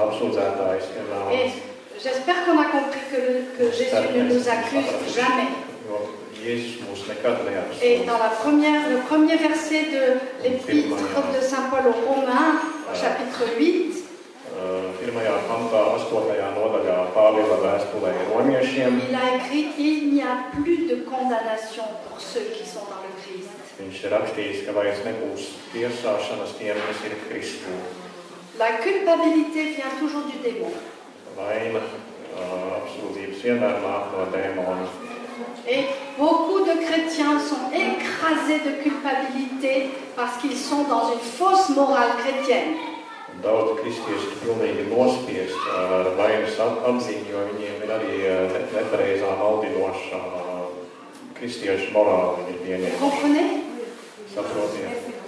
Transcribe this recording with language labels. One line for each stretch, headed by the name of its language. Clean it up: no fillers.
Latvian: apsūdzētājs ir nāvis.
French: Et j'espère qu'on a compris que Jésus ne nous accuse jamais.
Latvian: Jēzus mūs nekad neapsūdz.
French: Et dans le premier verset de l'épître de Saint Paul aux Romains, chapitre 8,
Latvian: Pirmajā pantā, 8. nodaļā Pāvila vēstulē romiešiem.
French: Il a écrit: il n'y a plus de condamnation pour ceux qui sont dans le Christ.
Latvian: Viņš ir rakstījis, ka vairs nebūs tiesāšanas tiem, kas ir Kristū.
French: La culpabilité vient toujours du démon.
Latvian: Vaina, apsūdzības vienmēr nāk no dēmona.
French: Et beaucoup de chrétiens sont écrasés de culpabilité parce qu'ils sont dans une fausse morale chrétienne.
Latvian: Daudz kristieši ir pilnīgi nospiesti ar vainas apziņu, jo viņiem ir arī nepareizā maldinošā kristiešu morāli viņi pieņem.
French: Comprenez?
Latvian: Saprotiet?